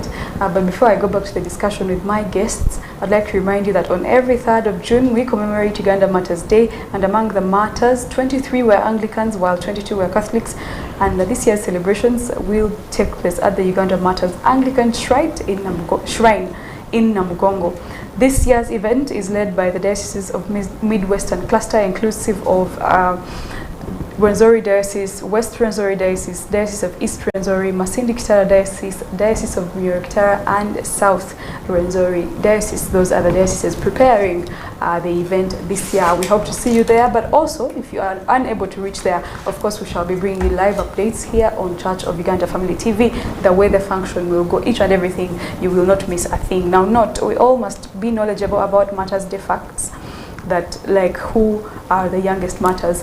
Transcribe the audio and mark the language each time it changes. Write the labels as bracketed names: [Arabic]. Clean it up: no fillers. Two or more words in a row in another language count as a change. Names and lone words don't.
[English] But before I go back to the discussion with my guests, I'd like to remind you that on every 3rd of June, we commemorate Uganda Martyrs Day, and among the martyrs, 23 were Anglicans while 22 were Catholics, and this year's celebrations will take place at the Uganda Martyrs Anglican Shrine in Namugongo. This year's event is led by the Diocese of Midwestern Cluster, inclusive of Rwenzori Diocese, West Rwenzori Diocese, Diocese of East Rwenzori, Masindi Kitara Diocese, Diocese of Buyoro Kitara, and South Rwenzori Diocese. Those are the dioceses preparing the event this year. We hope to see you there, but also if you are unable to reach there, of course we shall be bringing you live updates here on Church of Uganda Family TV, the way the function will go, each and everything. You will not miss a thing. Now, we all must be knowledgeable about Martyrs Day facts, that like who are the youngest martyrs.